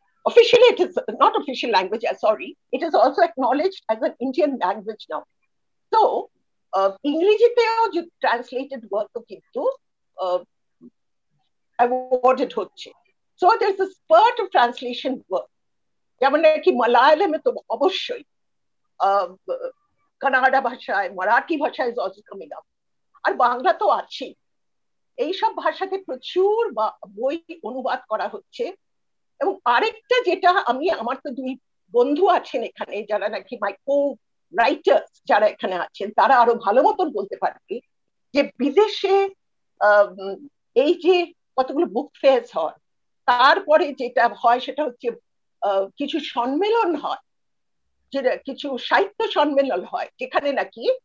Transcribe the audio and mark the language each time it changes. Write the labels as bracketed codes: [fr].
[en] Officially, it is not official language, sorry, it is also acknowledged as an Indian language now. [bn] So, ইংরেজিতেও যে translated work কিন্তু awarded হচ্ছে। [en] So, there is a spurt of translation work. [bn] যেমন নাকি মালায়ালামে তো অবশ্যই, Canada ভাষায়, মারাঠি ভাষায় [en] is also coming up, [bn] আর বাংলা তো আছেই। এইসব ভাষাতে প্রচুর বই অনুবাদ করা হচ্ছে। এবং আরেকটা যেটা আমার তো দুই বন্ধু আছেন এখানে যারা নাকি মাই কো রাইটার্স যারা এখানে আছেন, তারা আরো ভালো মতন বলতে পারবে যে বিদেশে এই যে কতগুলো বুক ফেয়ার হয়, তারপরে যেটা হয় সেটা হচ্ছে কিছু সম্মেলন হয়, যেটা কিছু সাহিত্য সম্মেলন হয়, যেখানে নাকি